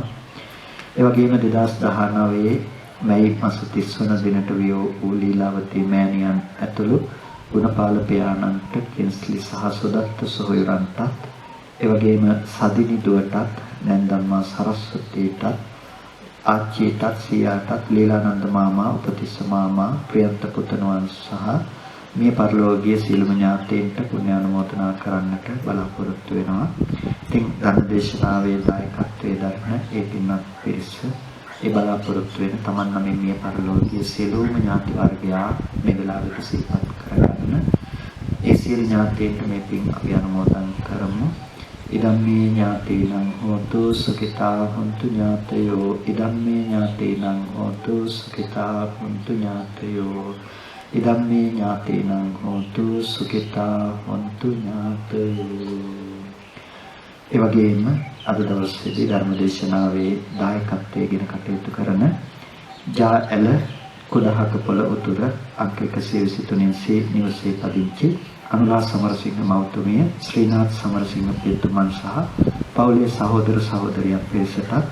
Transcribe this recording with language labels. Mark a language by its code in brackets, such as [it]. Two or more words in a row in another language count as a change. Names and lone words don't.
[si] ඒ වගේම 2019 මැයි මාස 30 වන දිනට වූ ලීලාවතී මෑණියන් ඇතුළු ගුණපාල පියාණන්ට කින්ස්ලි සහ සුදත්ත සොහොයුරන්ටත් ඒ වගේම සදිනි දුවටත් නැන්දම්මා සරස්වතීටත් ආච්චිටත් සියාටත් ලීලානන්ද මාමා උපතිස්ස මාමා ප්‍රියන්ත පුතණුවන් සහ මේ පරිලෝකීය සීලම ඥාතීන්ට පුණ්‍යානුමෝදනා කරන්නට බලාපොරොත්තු වෙනවා. ඉතින් ධර්මදේශනාවේ දායකත්වයේ දරන ඒ පින්වත් පිරිස ඒ බලාපොරොත්තු වෙන තමන් නම් මේ පරිලෝකීය සියලුම ඥාති වර්ගයා මේ වෙලාවට සිහිපත් කරගන්න. ඒ සියලු ඥාතීන්ට මේ පින් අපි අනුමෝදන් කරමු. [pi] ඉදම්මේ ඥාතීනං හෝතු සුඛිතා හොන්තු ඥාතයෝ ඉදම්මේ ඥාතීනං හෝතු සුඛිතා හොන්තු ඥාතයෝ ඉදම්මේ ඥාතීනං හෝතු සුඛිතා හොන්තු ඥාතයෝ. [si] ඒ වගේම අද දවසේදී ධර්මදේශනාවේ දායකත්වයෙන් කටයුතු කරන ජා.එල කුඩහක පොළ උතුර අංක 123 සී නිවසේ පදිංචි අනුලා සමරසිංහ මෞතුමිය, ශ්‍රීනාත් සමරසිංහ පියතුමන් සහ පවුලේ සහෝදර සහෝදරියන් පිරිසට